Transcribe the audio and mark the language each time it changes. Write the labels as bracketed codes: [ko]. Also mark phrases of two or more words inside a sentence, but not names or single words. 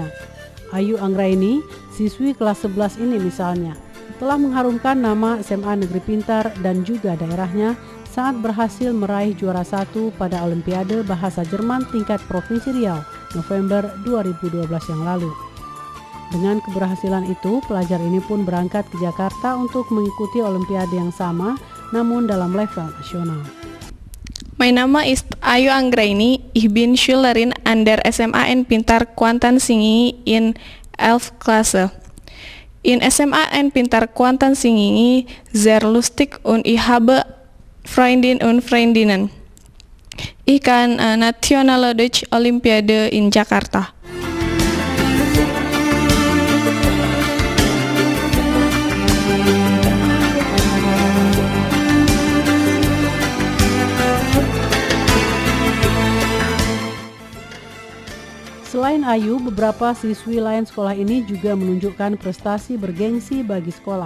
[id] Ayu Anggraini, siswi kelas 11 ini misalnya, telah mengharumkan nama SMA Negeri Pintar dan juga daerahnya saat berhasil meraih juara 1 pada Olimpiade Bahasa Jerman tingkat Provinsi Riau November 2012 yang lalu. Dengan keberhasilan itu, pelajar ini pun berangkat ke Jakarta untuk mengikuti Olimpiade yang sama, namun dalam level nasional. [de] Mein Name ist Ayu Anggraini. Ich bin Schülerin an der SMA in Pintar, Kuantan Singingi in 11. Klasse. In SMA en Pintar Kuantan Singingi, sehr lustig und ich habe Freundin und Freundinnen. Ich kann Nationale Deutsch Olympiade in Jakarta. [id] Selain Ayu, beberapa siswi lain sekolah ini juga menunjukkan prestasi bergengsi bagi sekolah.